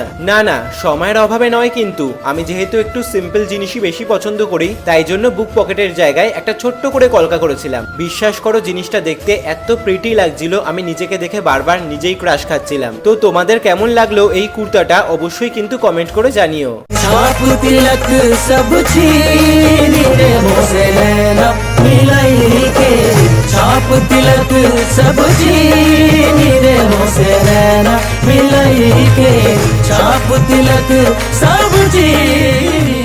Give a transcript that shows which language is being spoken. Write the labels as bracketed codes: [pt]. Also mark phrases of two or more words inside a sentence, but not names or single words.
[bn] না না, সময়ের অভাবে নয়, কিন্তু আমি যেহেতু একটু সিম্পল জিনিসই বেশি পছন্দ করি, তাই জন্য বুক পকেটের জায়গায় একটা ছোট্ট করে কলকা করেছিলাম। বিশ্বাস করো জিনিসটা দেখতে এত প্রিটি লাগছিল, আমি নিজেকে দেখে বারবার নিজেই ক্রাশ খাচ্ছিলাম। তো তোমাদের কেমন লাগলো এই কুর্তাটা অবশ্যই কিন্তু কমেন্ট করে জানিও। [hi] छाप तिलक सब चीनी रे मोसे नैना मिलाई के, छाप तिलक सब चीनी।